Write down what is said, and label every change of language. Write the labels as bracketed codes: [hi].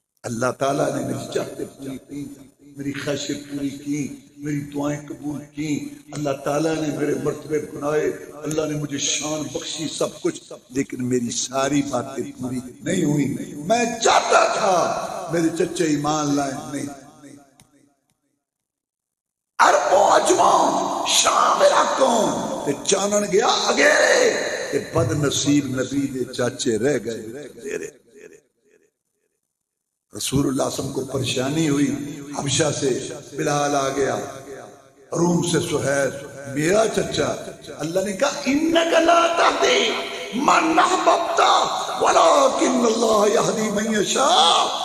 [ur] اللہ تعالیٰ نے میری چاہتے پوری کی، میری خواہشیں پوری کی، میری دعائیں قبول کی. اللہ تعالیٰ نے میرے مرتبے بنائے، اللہ نے مجھے شان بخشی، سب کچھ، لیکن میری ساری باتیں پوری نہیں ہوئی. میں چاہتا تھا میرے چچے ایمان لائیں، نہیں. [pa] عرب و عجم شام علاقوں تے چانن گیا اگیرے تے بد نصیب نبی دے چاچے رہ گئے. [ur] رسول اللہ صلی اللہ علیہ وسلم کو پریشانی ہوئی. حبشہ سے بلال آ گیا، روم سے سہیل، میرا چچا. اللہ نے کہا [ar] انک لا تہدی من احببت ولکن اللہ یہدی من یشاء.